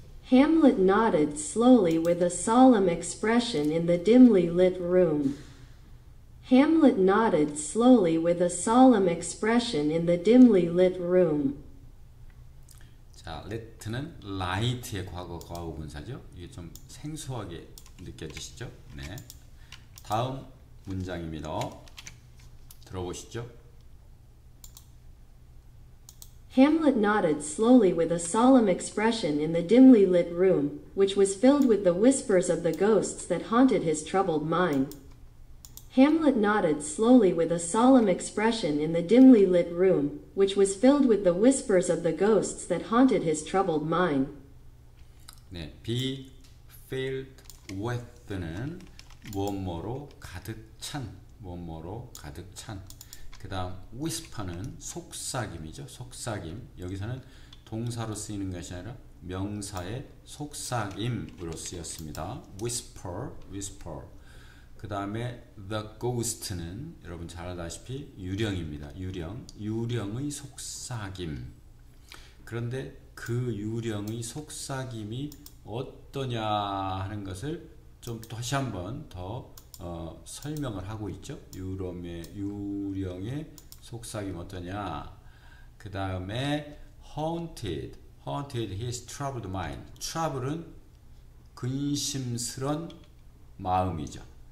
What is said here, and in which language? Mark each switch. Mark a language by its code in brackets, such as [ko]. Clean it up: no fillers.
[en] Hamlet nodded slowly with a solemn expression in the dimly lit room. Hamlet nodded slowly with a solemn expression in the dimly lit room. [ko] 자, let는 light의 과거 분사죠. 이게 좀 생소하게 느껴지시죠? 네. 다음 문장입니다. 들어보시죠. [en] Hamlet nodded slowly with a solemn expression in the dimly lit room, which was filled with the whispers of the ghosts that haunted his troubled mind. Hamlet nodded slowly with a solemn expression in the dimly lit room, which was filled with the whispers of the ghosts that haunted his troubled mind. [ko] 네, [en] be filled with [ko] 는 무엇뭐로 가득 찬 뭐뭐로 가득 찬. 그 다음 whisper는 속삭임이죠. 속삭임. 여기서는 동사로 쓰이는 것이 아니라 명사의 속삭임으로 쓰였습니다. [en] whisper, whisper. [ko] 그 다음에 the ghost는 여러분 잘 알다시피 유령입니다. 유령, 유령의 속삭임. 그런데 그 유령의 속삭임이 어떠냐 하는 것을 좀 다시 한번 더 설명을 하고 있죠. 유령의 속삭임 어떠냐. 그 다음에 [en] haunted his troubled mind. [ko] trouble은 근심스런 마음이죠.